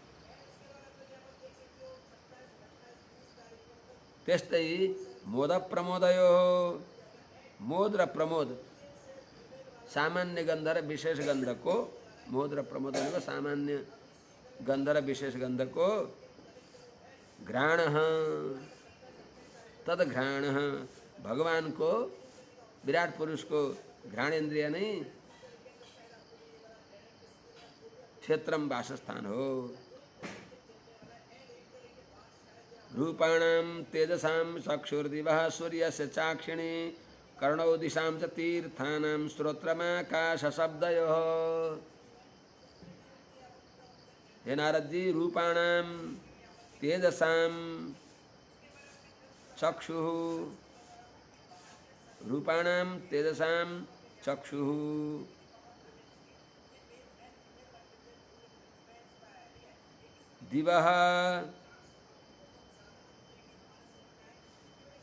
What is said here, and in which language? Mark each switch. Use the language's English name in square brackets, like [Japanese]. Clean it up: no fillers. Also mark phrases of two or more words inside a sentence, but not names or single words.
[Nepali] त्यस्तै मोद प्रमोदयो, मोद र प्रमोद, सामान्य गन्ध र विशेष गन्धको, मोद र प्रमोद भनेको सामान्य गन्ध र विशेष गन्धको [Sanskrit] घ्राणः तद्घ्राणः, [Nepali] भगवानको विराट पुरुषको घ्राणेन्द्रिय नै क्षेत्रम वासस्थान हो। [Sanskrit] रूपाणां तेजसां चक्षुर्दिवः सूर्यस्य चाक्षिणी, कर्णौ दिशां च तीर्थानां श्रोत्रमाकाशशब्दयोः। हे नारदजी, रूपाणां तेजसां चक्षुः, रूपाणां तेजसां चक्षुः, दिवः